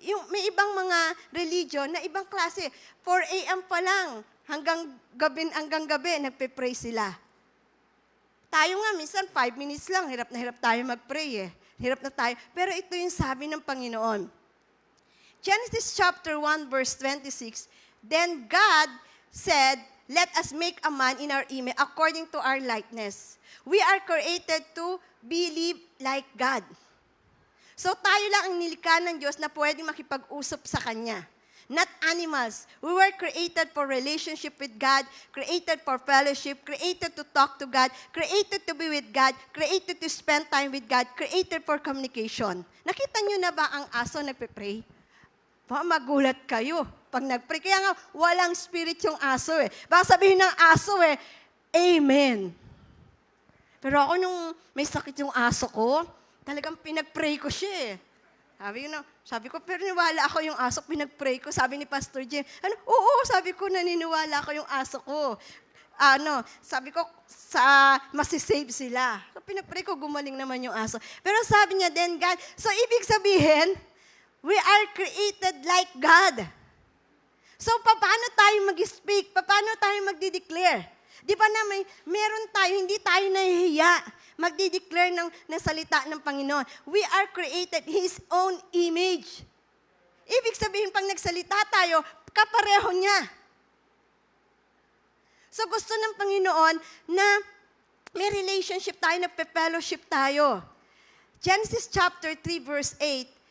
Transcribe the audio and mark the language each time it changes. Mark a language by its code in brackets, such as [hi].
[tl] May ibang mga religion na ibang klase. 4 a.m. pa lang, hanggang gabi, nagpe-pray sila. Tayo nga, minsan 5 minutes lang, hirap na hirap tayo mag-pray eh. Hirap na tayo. Pero ito yung sabi ng Panginoon. [en] Genesis chapter 1 verse 26, Then God said, let us make a man in our image according to our likeness. We are created to believe like God. [tl] So tayo lang ang nilikha ng Diyos na pwedeng makipag-usap sa Kanya. [en] Not animals. We were created for relationship with God, created for fellowship, created to talk to God, created to be with God, created to spend time with God, created for communication. [tl] Nakita nyo na ba ang aso nagpe-pray? Magulat kayo pag nag-pray. Kaya nga, walang spirit yung aso eh. Baka sabihin ng aso eh, Amen. Pero ako nung may sakit yung aso ko, talagang pinag-pray ko siya eh. Sabi ko, pero niwala ako yung aso, pinag-pray ko. Sabi ni Pastor Jim, oo, sabi ko, naniniwala ako yung aso ko. Sabi ko, masisave sila. So, pinag-pray ko, gumaling naman yung aso. Pero sabi niya, [en] then God, [tl] so ibig sabihin, [en] we are created like God. [tl] So, paano tayo mag-speak? Paano tayo magdi-declare? Di ba na meron tayo, hindi tayo nahihiya magdi-declare ng salita ng Panginoon. [en] We are created His own image. [tl] Ibig sabihin, pag nagsalita tayo, kapareho niya. So gusto ng Panginoon na may relationship tayo, nagpe-fellowship tayo. Genesis chapter 3 verse 8,